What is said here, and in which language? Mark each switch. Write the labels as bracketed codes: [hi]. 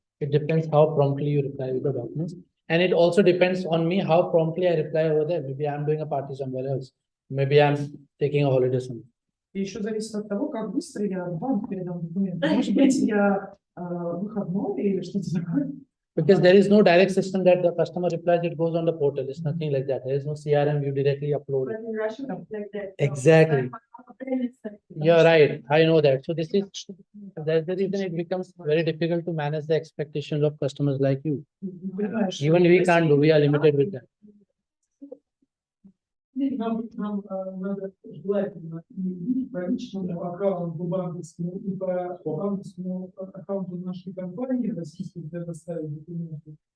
[en] It depends how promptly you reply with the documents. And it also depends on me how promptly I reply over there. Maybe I'm doing a party somewhere else. Maybe I'm taking a holiday somewhere. [ru] И еще зависит от того, как быстро я в банк передам документы. Может быть, я выходной или что-то такое. [en] Because there is no direct system that the customer replies, it goes on the portal. It's nothing like that. There is no CRM, you directly upload But it. in Russia, it's like that. Exactly. You're right. I know that. So this is, that's the reason it becomes very difficult to manage the expectations of customers like you. Even we can't do, we are limited with that. [ru] Нам надо желательно и по личному аккаунту банковскому, и по банковскому аккаунту нашей компании российской предоставить документы.